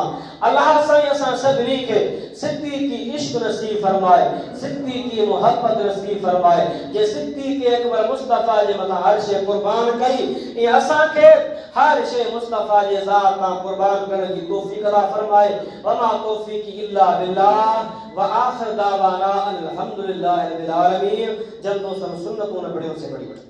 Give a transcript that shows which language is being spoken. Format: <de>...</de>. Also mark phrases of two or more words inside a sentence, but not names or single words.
<sd>अल्लाह साईं असां सभिनी खे सिद्दीक़ी इश्क नसीब फरमाए, सिद्दीक़ी मोहब्बत नसीब फरमाए। जे सिद्दीक़ अकबर मुस्तफ़ा जे मथां हर शइ कुर्बान कई, ऐं असांखे हर शइ मुस्तफ़ा जे ज़ात तां कुर्बान करण जी तौफ़ीक़ अता फरमाए।</sd> <ar>وما توفيقي إلا بالله وآخر دعوانا أن الحمد لله رب العالمين. जल्दों सम सुन्नतों ने बड़ियों से बड़ी</ar>